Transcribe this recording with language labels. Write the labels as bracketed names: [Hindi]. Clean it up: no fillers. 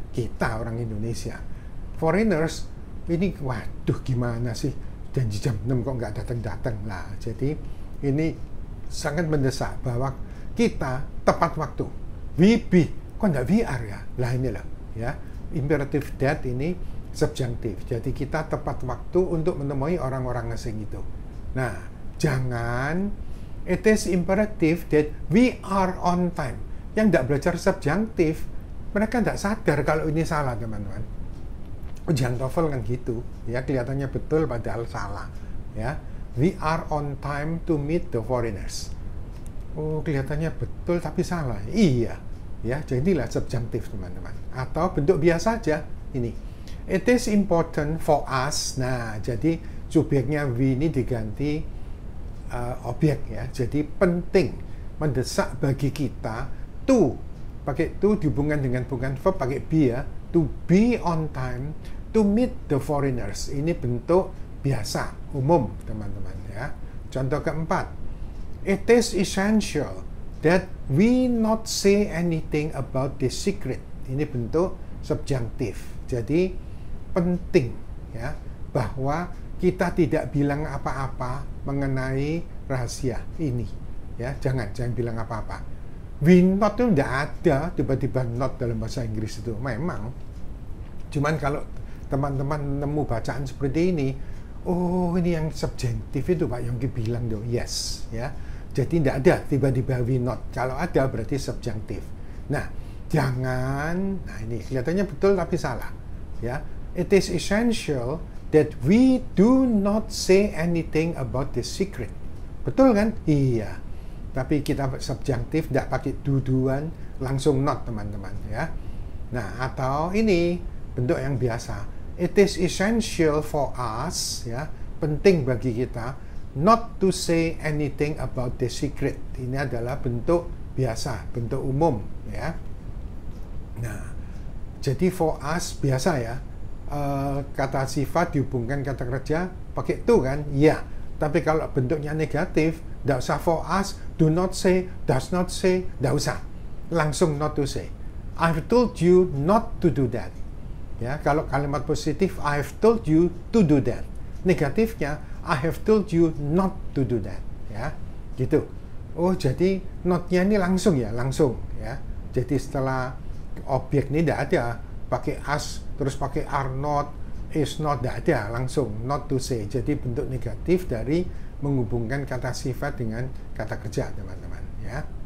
[Indonesian] Kita orang Indonesia, foreigners ini waduh gimana sih, janji jam 6 kok nggak datang-datang lah. Jadi ini sangat mendesak bahwa kita tepat waktu. [English] We be, [Indonesian] kok nggak VR ya? Lah inilah ya, [English] imperative that [Indonesian] ini subjunctive. Jadi kita tepat waktu untuk menemui orang-orang asing itu. Nah, jangan [English] it is imperative that we are on time. [Indonesian] Yang tidak belajar subjunctive, mereka tidak sadar kalau ini salah teman-teman. Ujian TOEFL kan gitu ya, kelihatannya betul padahal salah ya. [English] We are on time to meet the foreigners. [Indonesian] Oh, kelihatannya betul tapi salah. Iya ya, jadilah subjunctive teman-teman. Atau bentuk biasa aja ini, [English] it is important for us. [Indonesian] Nah, jadi subjeknya we ini diganti objek ya. Jadi penting, mendesak bagi kita to, pakai to dihubungkan dengan bukan verb pakai be ya, [English] to be on time to meet the foreigners. [Indonesian] Ini bentuk biasa umum teman-teman ya. Contoh keempat, [English] it is essential that we not say anything about this secret. [Indonesian] Ini bentuk subjunctif. Jadi penting ya bahwa kita tidak bilang apa-apa mengenai rahasia ini. Ya, jangan bilang apa-apa. [English] We not [Indonesian] itu tidak ada tiba-tiba not dalam bahasa Inggris itu. Memang. Cuman kalau teman-teman nemu bacaan seperti ini, oh ini yang subjektif itu Pak Yongki bilang dong, yes ya. Jadi tidak ada tiba-tiba [English] we not. [Indonesian] Kalau ada berarti subjektif. Nah, jangan, nah ini kelihatannya betul tapi salah ya. [English] It is essential that we do not say anything about this secret. [Indonesian] Betul kan? Iya. Tapi kita subjektif, tidak pakai duduan, langsung not teman-teman ya. Nah, atau ini bentuk yang biasa. [English] It is essential for us [Indonesian] ya, penting bagi kita [English] not to say anything about the secret. [Indonesian] Ini adalah bentuk biasa, bentuk umum ya. Nah, jadi [English] for us [Indonesian] biasa ya. Kata sifat dihubungkan kata kerja pakai to kan? Ya. Tapi kalau bentuknya negatif, tidak usah for us, [English] do not say, does not say, [Indonesian] tidak usah. Langsung [English] not to say. I've told you not to do that. Ya, kalau kalimat positif, I've told you to do that. [Indonesian] Negatifnya, [English] I have told you not to do that. [Indonesian] Ya, gitu. Oh, jadi not-nya ini langsung ya, langsung ya. Jadi setelah objek ini tidak ada pakai as, terus pakai [English] are not, is not, [Indonesian] tidak ada, langsung [English] not to say. [Indonesian] Jadi bentuk negatif dari menghubungkan kata sifat dengan kata kerja, teman-teman ya.